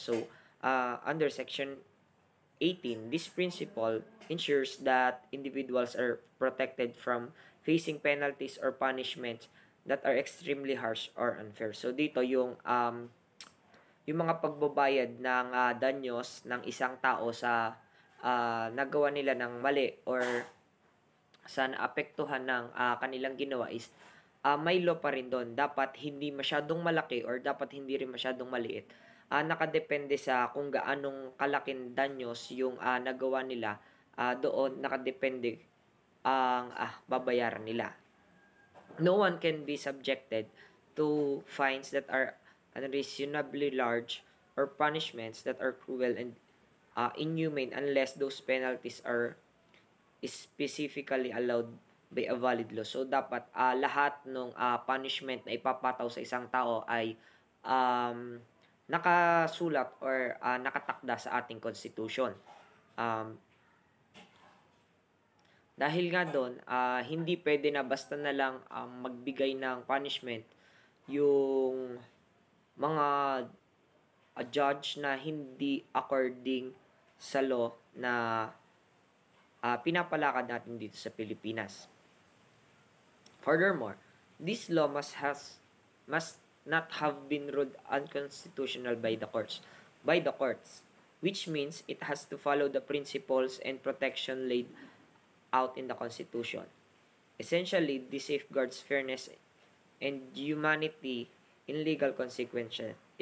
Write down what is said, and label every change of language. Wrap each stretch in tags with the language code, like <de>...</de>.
<en>So, under Section 18, this principle ensures that individuals are protected from facing penalties or punishments that are extremely harsh or unfair.</en> <tl>So dito yung mga pagbabayad ng danyos ng isang tao sa nagawa nila ng mali or sa naapektuhan ng kanilang ginawa is may law pa rin doon. Dapat hindi masyadong malaki or dapat hindi rin masyadong maliit. Nakadepende sa kung gaanong kalaking danyos yung nagawa nila, doon nakadepende ang babayaran nila.</tl> <en>No one can be subjected to fines that are unreasonably large or punishments that are cruel and inhumane unless those penalties are specifically allowed by a valid law.</en> <tl>So, dapat lahat ng punishment na ipapataw sa isang tao ay nakasulat or nakatakda sa ating constitution. Dahil nga doon, hindi pwede na basta na lang magbigay ng punishment yung mga judge na hindi according sa law na pinapalakad natin dito sa Pilipinas.</tl> <en>Furthermore, this law must not have been ruled unconstitutional by the courts, which means it has to follow the principles and protection laid out in the Constitution. Essentially, this safeguards fairness and humanity in legal consequences,</en>